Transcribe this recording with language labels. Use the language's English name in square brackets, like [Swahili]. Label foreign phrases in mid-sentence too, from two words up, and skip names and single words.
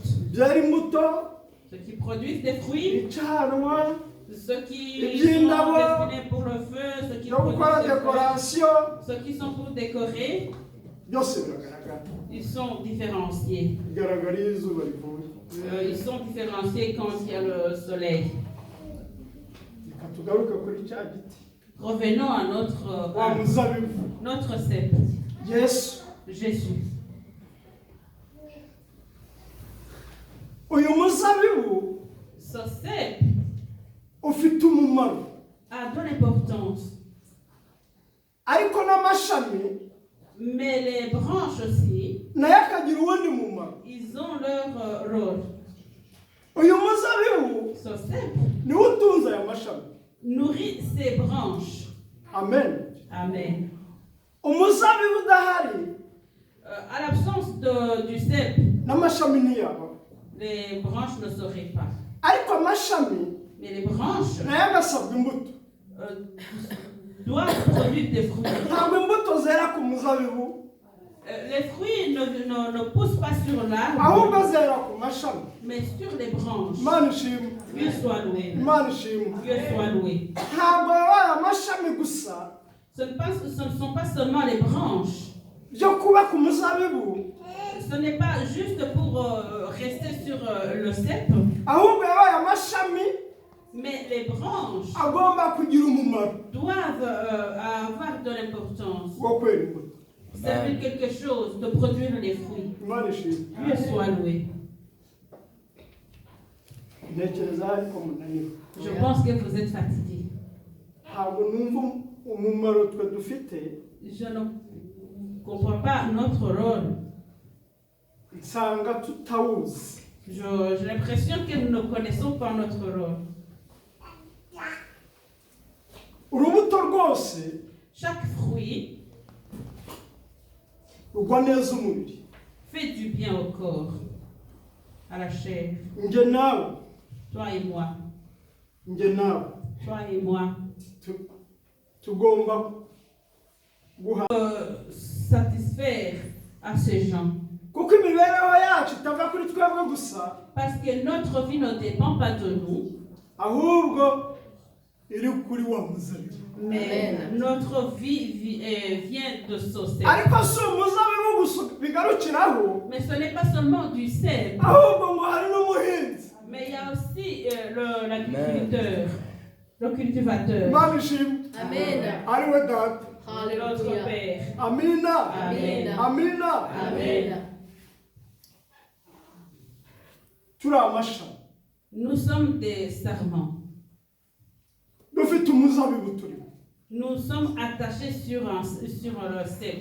[French] Ceux qui produisent des fruits, ceux qui sont destinés pour le feu, ceux qui produisent des fleurs, ceux qui sont pour décorer, ils sont différenciés. Ils sont différenciés quand il y a le soleil. Revenons à notre cep. [Kinyarwanda] yesu [French] Jésus. [Kinyarwanda] uyu muzabibu [French] Ce cèpe [Kinyarwanda] ufite umumaro [French] a de l'importance, [Kinyarwanda] ariko n'amashami [French] mais les branches aussi, [Kinyarwanda] nayo akagira uwundi mumaro. [French] ils ont leur rôle. [Kinyarwanda] uyu muzabibu [French] Ce cèpe [Kinyarwanda] niwo utunze aya mashami. [French] nourrit ses branches. [Kinyarwanda] Amen. [French] Amen. [Kinyarwanda] umuzabibu udahari [French] À l'absence du cèpe, [Kinyarwanda] n'amashami ntiyaba, [French] les branches ne seraient pas. [Kinyarwanda] ariko amashami [French] Mais les branches [Kinyarwanda] nayo agasabwa imbuto. [French] doivent produire des fruits. [Kinyarwanda] ntabwo imbuto zera ku muzabibu, [French] Les fruits ne poussent pas sur l'arbre, [Kinyarwanda] ahubwo zera ku mashami. [French] mais sur les branches. [Kinyarwanda] Imana ishimwe, [French] Dieu soit loué. [Kinyarwanda] Imana ishimwe. [French] Dieu soit loué. [Kinyarwanda] ntabwo wabaye amashami gusa [French] Ce ne sont pas seulement les branches. [Kinyarwanda] byo kuba ku muzabibu, [French] Ce n'est pas juste pour rester sur le cèpe, [Kinyarwanda] ahubwo yabaye amashami [French] mais les branches [Kinyarwanda] agomba kugira umumaro [French] doivent avoir de l'importance. [Kinyarwanda] wo kwera imbuto. [French] Servir quelque chose, de produire les fruits. [Kinyarwanda] Imana ishimwe. [French] Dieu soit loué. [Kinyarwanda] ntekereza ariko munaniwe. [French] Je pense que vous êtes fatigués. [Kinyarwanda] ntabwo numva umumaro twe dufite, [French] Je ne comprends pas notre rôle. [Kinyarwanda] nsanga tutawuzi. [French] J'ai l'impression que nous ne connaissons pas notre rôle. [Kinyarwanda] urubuto rwose [French] Chaque fruit [Kinyarwanda] rugwa neza umubiri. [French] fait du bien au corps, à la chair. [Kinyarwanda] Nge nawe, [French] Toi et moi. [Kinyarwanda] nge nawe [French] Toi et moi. [Kinyarwanda] tugomba guha, [French] Satisfaire à ces gens. [Kinyarwanda] kuko imibereho yacu itava kuri twebwe gusa, [French] Parce que notre vie ne dépend pas de nous, [Kinyarwanda] ahubwo iri kuri wa muzabibu. [French] mais notre vie vient de ce cèpe. [Kinyarwanda] ariko si umuzabibu gusa bigarukiraho, [French] Mais ce n'est pas seulement du cèpe, [Kinyarwanda] ahubwo ngo hari n'umuhinzi. [French] mais il y a aussi l'agriculteur, le cultivateur, [Kinyarwanda] Imana ishimwe, [French] Amen. [Kinyarwanda] ari we data. [French] notre [Kinyarwanda] Hallelujah. [French] Père. [Kinyarwanda] Amina, [French] Amen. [Kinyarwanda] amina. [French] Amen. [Kinyarwanda] turi amashami, [French] Nous sommes des serments. [Kinyarwanda] dufite umuzabibu turimo. [French] Nous sommes attachés sur le cèpe.